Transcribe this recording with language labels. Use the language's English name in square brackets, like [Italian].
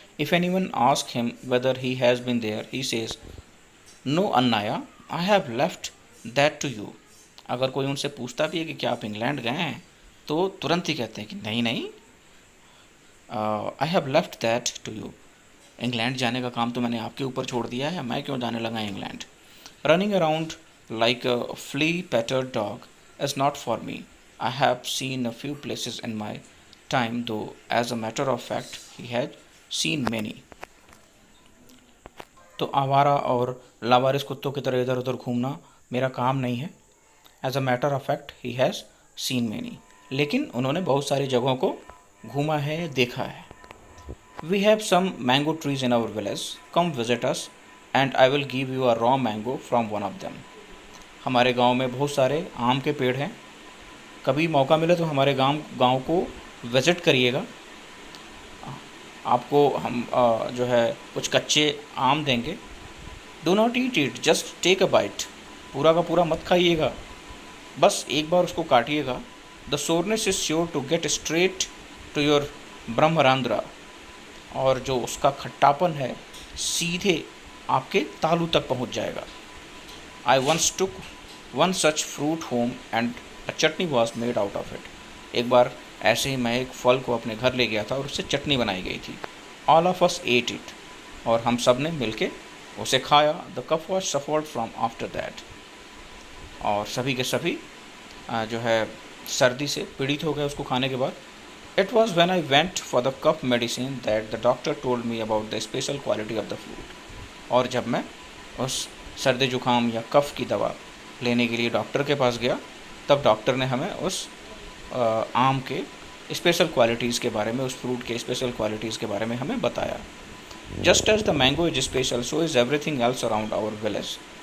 [English] If anyone ask him whether he has been there, he says no अन्नाया, I have left that to you. [Hindi] अगर कोई उनसे पूछता भी है कि क्या आप इंग्लैंड गए हैं, तो तुरंत ही कहते हैं कि नहीं नहीं, [English] I have left that to you. [Hindi] England जाने का काम तो मैंने आपके ऊपर छोड़ दिया है, मैं क्यों जाने लगा England. [English] Running around like a flea-pettered dog is not for me. I have seen a few places in my time, though as a matter of fact he had seen many. [Hindi] तो आवारा और लावारिस कुत्तों की तरह इधर उधर घूमना मेरा काम नहीं है। [English] As a matter of fact he has seen many. [Hindi] लेकिन उन्होंने बहुत सारी जगहों को घूमा है, देखा है। [English] We have some mango trees in our village. Come visit us and I will give you a raw mango from one of them. [Hindi] हमारे गांव में बहुत सारे आम के पेड़ हैं, कभी मौका मिले तो हमारे गांव को विज़िट करिएगा। आपको हम जो है कुछ कच्चे आम देंगे। [English] Do not eat it, just take a bite. [Hindi] पूरा का पूरा मत खाइएगा, बस एक बार उसको काटिएगा। [English] the soreness is sure to get straight to your ब्रह्मरंध्र, [Hindi] और जो उसका खट्टापन है सीधे आपके तालू तक पहुंच जाएगा। [English] I once took one such fruit home and a chutney was made out of it. [Hindi] एक बार ऐसे ही मैं एक फल को अपने घर ले गया था और उससे चटनी बनाई गई थी। [English] All of us ate it, [Hindi] और हम सब ने मिलके उसे खाया। [English] The cough was suffered from after that. [Hindi] और सभी के सभी जो है सर्दी से पीड़ित हो गए उसको खाने के बाद। [English] It was when I went for the cough medicine that the doctor told me about the special quality of the fruit. [Hindi] और जब मैं उस सर्दी जुकाम या कफ़ की दवा लेने के लिए डॉक्टर के पास गया, तब डॉक्टर ने हमें उस आम के स्पेशल क्वालिटीज़ के बारे में, उस फ्रूट के स्पेशल क्वालिटीज़ के बारे में हमें बताया। [English] Just as the mango is special, so is everything else around our village.